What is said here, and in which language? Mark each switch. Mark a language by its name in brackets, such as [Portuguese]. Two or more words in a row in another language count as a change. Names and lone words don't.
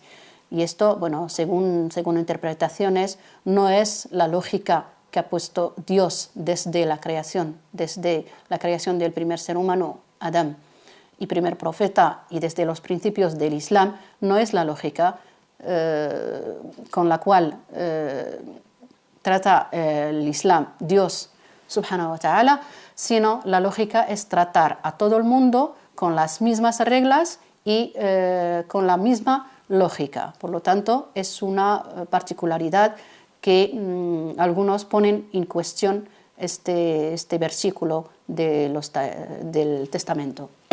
[Spanish] Y esto, bueno, según interpretaciones, no es la lógica que ha puesto Dios desde la creación del primer ser humano, Adán, y primer profeta, y desde los principios del Islam, no es la lógica con la cual trata el Islam, Dios [Arabic] سبحانه وتعالى, [Spanish] sino la lógica es tratar a todo el mundo con las mismas reglas y con la misma lógica. Por lo tanto, es una particularidad que algunos ponen en cuestión este versículo del Testamento.